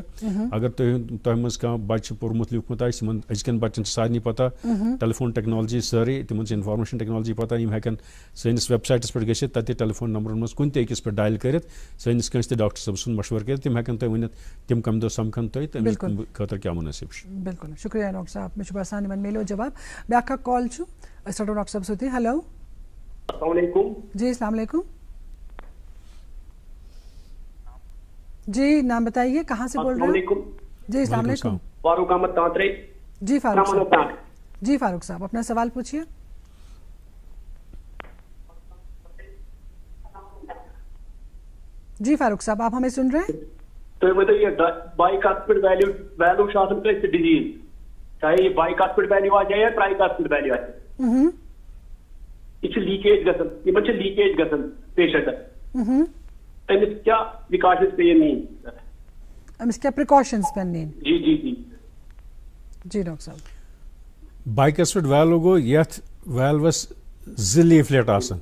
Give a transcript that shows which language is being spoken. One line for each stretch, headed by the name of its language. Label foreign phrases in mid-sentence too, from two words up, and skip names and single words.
Kashmiri: اگر تۄہہِ منٛز کانٛہہ بچہِ چھُ پوٚرمُت لیوٗکھمُت آسہِ, یِمن أزکٮ۪ن بچن چھِ سارنٕے پتہ
English: telephone technology
Kashmiri: سٲرٕے, تِمن چھِ
English: information technology
Kashmiri: پتہ, یِم ہٮ۪کن سٲنِس
English: websites
Kashmiri: پٮ۪ٹھ گٔژھِتھ, تتہِ ٹیلیفون نمبرن منٛز کُنہِ تہِ أکِس پٮ۪ٹھ ڈایل کٔرِتھ سٲنِس کٲنٛسہِ تہِ ڈاکٹر صٲب سُنٛد مشورٕ کٔرِتھ. تِم ہٮ۪کن تۄہہِ ؤنِتھ تِم کمہِ دۄہ سمکھن تۄہہِ تہٕ أمِس خٲطرٕ کیٛاہ مُنٲسِب چھُ. بالکل شُکریہ ڈاکٹر صاحب. مےٚ چھُ باسان یِمن میلیو جواب. بیٛاکھ اکھ کال چھُ, أسۍ رَٹو ڈاکٹر صٲب سۭتی.
Urdu: ہیلو السلام علیکم. جی السلام علیکم. جی نام بتائیے, کہاں سے بول رہے ہیں؟ جی السلام علیکم. فاروق احمد تانترے. جی فاروق صاحب. جی فاروق صاحب اپنا سوال پوچھیے. جی فاروق صاحب آپ ہمیں سن رہے ہیں؟ تو بتائیے
English: bicuspid valve
Urdu: شاطن کا ڈیزیز, چاہے یہ
English: bicuspid valve
Urdu: آ جائے یا
English: tricuspid valve
Urdu: آ جائے,
Kashmiri: یہ لیکیج گژھان, یمن چھِ لیکیج گژھان پیشنٹس. أمِس کیٛاہ پرٛکاشنٕز پیٚیہِ نِنۍ؟ أمِس کیٛاہ پرٛکاشنٕز پیٚن نِنۍ؟
Urdu: جی جی جی جی ڈاکٹر صاحب.
Kashmiri: بایکس پٮ۪ٹھ ویلو گوٚو یتھ ویلوس 2 لیفلیٹ آسان.